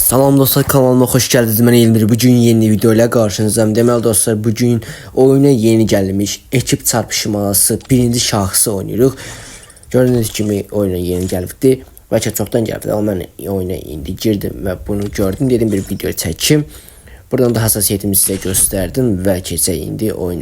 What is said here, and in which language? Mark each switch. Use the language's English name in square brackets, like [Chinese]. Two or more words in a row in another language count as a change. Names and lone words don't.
[Azerbaijani] Salam dostlar, [Turkish] kanalıma hoş geldiniz. [Azerbaijani] Mən Elmir. [Turkish] Bugün yeni video ile karşınızdayım. [Azerbaijani] Deməli dostlar, bugün oyuna yeni gəlmiş ekip çarpışması birinci şahsı oynayırıq. Gördüyünüz kimi oyuna yeni gəlibdi. Bəlkə çoxdan gəlibdi, amma mən oyuna indi girdim və bunu gördüm. Dedim bir video çəkim. Buradan da hassasiyetimi sizə göstərdim və keçək indi oyuna.